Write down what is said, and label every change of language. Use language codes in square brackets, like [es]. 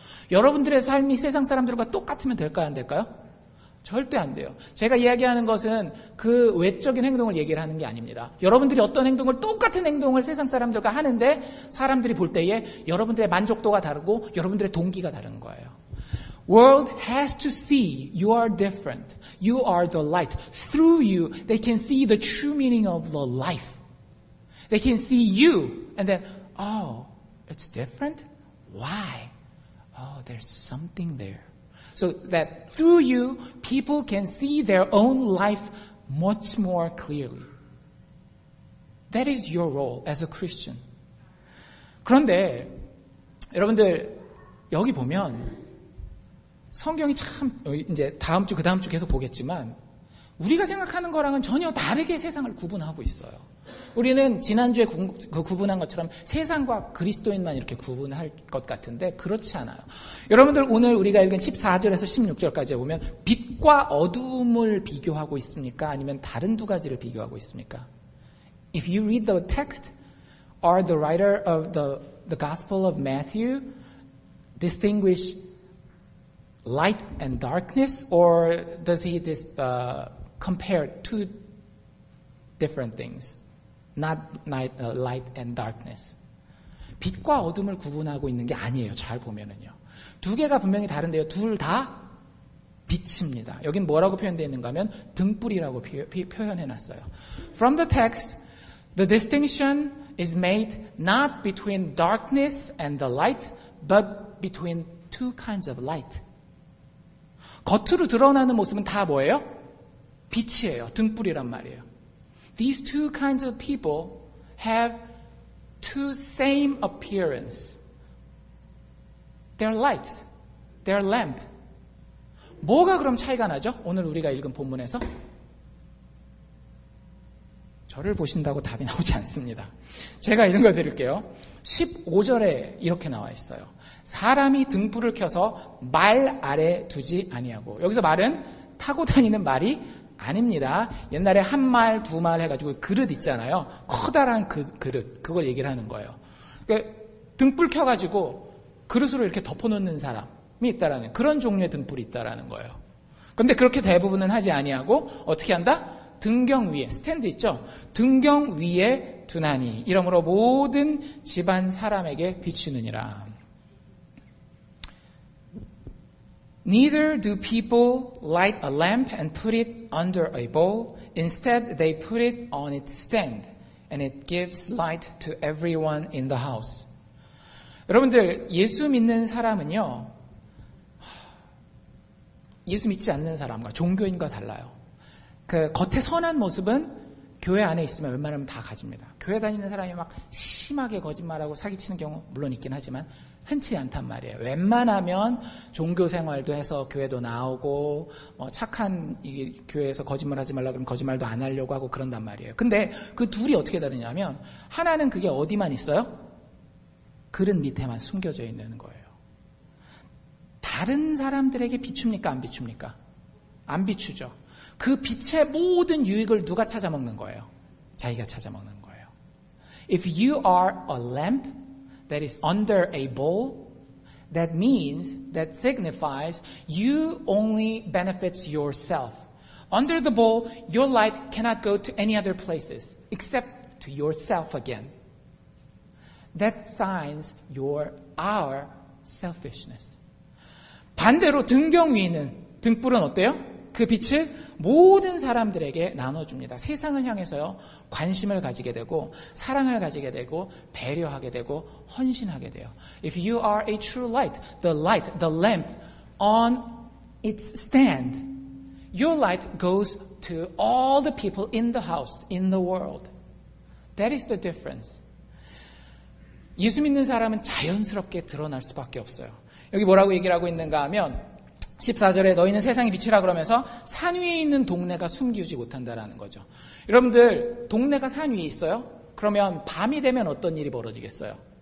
[ko] 여러분들의 삶이 세상 사람들과 똑같으면 될까요? 안 될까요? 절대 안 돼요. 제가 이야기하는 것은 그 외적인 행동을 얘기를 하는 게 아닙니다. 여러분들이 어떤 행동을, 똑같은 행동을 세상 사람들과 하는데 사람들이 볼 때에 여러분들의 만족도가 다르고 여러분들의 동기가 다른 거예요. [en] World has to see you are different. You are the light. Through you, they can see the true meaning of the life. They can see you and then, oh, it's different? Why? Oh, there's something there. So that through you, people can see their own life much more clearly. That is your role as a Christian. [ko] 그런데 여러분들 여기 보면 성경이 참 이제 다음 주 그다음 주 계속 보겠지만 우리가 생각하는 거랑은 전혀 다르게 세상을 구분하고 있어요. 우리는 지난주에 구분한 것처럼 세상과 그리스도인만 이렇게 구분할 것 같은데 그렇지 않아요. 여러분들 오늘 우리가 읽은 14절에서 16절까지 보면 빛과 어둠을 비교하고 있습니까? 아니면 다른 두 가지를 비교하고 있습니까? [en] If you read the text, or the writer of the Gospel of Matthew distinguish light and darkness, or does he compare two different things? Not light and darkness. [ko] 빛과 어둠을 구분하고 있는 게 아니에요. 잘 보면은요. 두 개가 분명히 다른데요. 둘 다 빛입니다. 여긴 뭐라고 표현되어 있는가 하면 등불이라고 표현해놨어요. [en] From the text, the distinction is made not between darkness and the light, but between two kinds of light. [ko] 겉으로 드러나는 모습은 다 뭐예요? 빛이에요. 등불이란 말이에요. [en] These two kinds of people have two same appearance. They're lights. They're lamp. [ko] 뭐가 그럼 차이가 나죠? 오늘 우리가 읽은 본문에서? 저를 보신다고 답이 나오지 않습니다. 제가 이런 거 드릴게요. 15절에 이렇게 나와 있어요. 사람이 등불을 켜서 말 아래 두지 아니하고. 여기서 말은 타고 다니는 말이 아닙니다. 옛날에 한 말, 두 말 해가지고 그릇 있잖아요. 커다란 그릇. 그걸 얘기를 하는 거예요. 그러니까 등불 켜가지고 그릇으로 이렇게 덮어놓는 사람이 있다라는 그런 종류의 등불이 있다라는 거예요. 그런데 그렇게 대부분은 하지 아니하고 어떻게 한다? 등경 위에, 스탠드 있죠? 등경 위에 두나니 이러므로 모든 집안 사람에게 비추느니라. [en] Neither do people light a lamp and put it under a bowl. Instead, they put it on its stand, and it gives light to everyone in the house. [ko] 여러분들, 예수 믿는 사람은요, 예수 믿지 않는 사람과 종교인과 달라요. 그 겉에 선한 모습은 교회 안에 있으면 웬만하면 다 가집니다. 교회 다니는 사람이 막 심하게 거짓말하고 사기치는 경우 물론 있긴 하지만 흔치 않단 말이에요. 웬만하면 종교 생활도 해서 교회도 나오고 착한 교회에서 거짓말하지 말라 그러면 거짓말도 안 하려고 하고 그런단 말이에요. 근데 그 둘이 어떻게 다르냐면 하나는 그게 어디만 있어요? 그릇 밑에만 숨겨져 있는 거예요. 다른 사람들에게 비춥니까? 안 비춥니까? 안 비추죠. 그 빛의 모든 유익을 누가 찾아먹는 거예요? 자기가 찾아먹는 거예요. [en] If you are a lamp that is under a bowl, that means, that signifies you only benefits yourself. Under the bowl, your light cannot go to any other places except to yourself again. That signs our selfishness. [ko] 반대로 등경 위에 있는 등불은 어때요? 그 빛을 모든 사람들에게 나눠줍니다. 세상을 향해서요, 관심을 가지게 되고, 사랑을 가지게 되고, 배려하게 되고, 헌신하게 돼요. [en] If you are a true light, the lamp on its stand, your light goes to all the people in the house, in the world. That is the difference. [ko] 예수 믿는 사람은 자연스럽게 드러날 수밖에 없어요. 여기 뭐라고 얘기를 하고 있는가 하면 14절에 너희는 세상의 빛이라 그러면서 산 위에 있는 동네가 숨기지 못한다라는 거죠. 여러분들 동네가 산 위에 있어요? 그러면 밤이 되면 어떤 일이 벌어지겠어요?